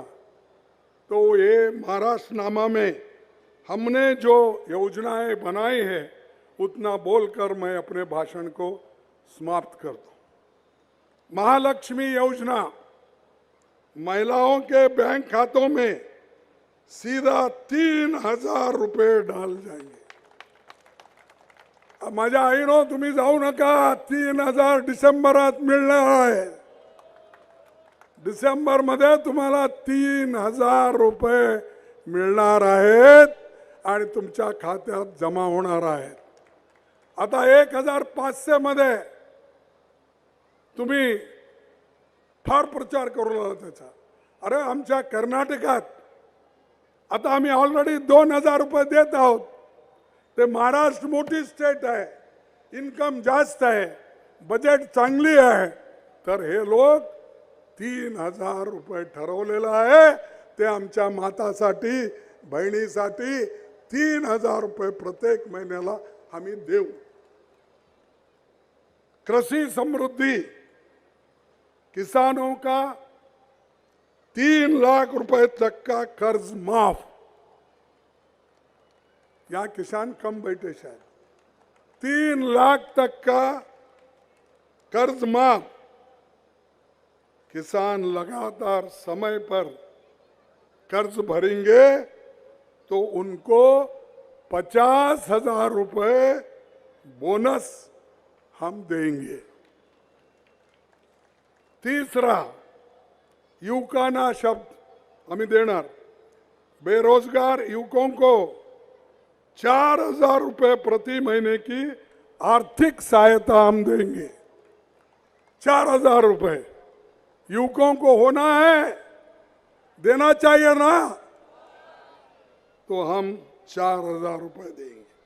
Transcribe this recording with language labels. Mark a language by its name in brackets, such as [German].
[Hindi] तो ये महाराष्ट्रनामा में हमने जो योजनाएं बनाई हैं उतना बोलकर मैं अपने भाषण को समाप्त कर दूं. महालक्ष्मी योजना महिलाओं के बैंक खातों में सीधा 3,000 रुपये डाल जाएंगे. [Marathi] माझ्या आईनो तुम्ही जाऊ नका, 3,000 डिसेंबरात मिळणार आहे. डिसेंबर मध्ये तुम्हाला 3,000 रुपये मिळणार आहेत आणि तुमच्या खात्यात जमा होणार आहेत. आता 1,500 मध्ये तुम्ही फार प्रचार करू लागला त्याचा. अरे आमच्या कर्नाटकात आता आम्ही ऑलरेडी 2,000 रुपये देत आहोत. ते महाराष्ट्र मोठी स्टेट आहे, इन्कम जास्त आहे, बजेट चांगली आहे, तर हे लोक 3,000 रुपये ठरवलेलं आहे. ते आमच्या मातासाठी बहिणीसाठी 3,000 रुपये प्रत्येक महिन्याला आम्ही देऊ. [Hindi] कृषि समृद्धि किसानों का 3 लाख रुपए तक का कर्ज माफ. यहाँ किसान कम बैठे शायद. 3 लाख तक का कर्ज माफ. किसान लगातार समय पर कर्ज भरेंगे तो उनको 50,000 रुपए बोनस हम देंगे. [Marathi] तीसरा, युवकांना शब्द आम्ही देणार. [Hindi] बेरोजगार युवकों को 4,000 रुपये प्रति महीने की आर्थिक सहायता हम देंगे. 4,000 रुपये युवकों को होना है, देना चाहिए ना, तो हम 4,000 रुपये देंगे.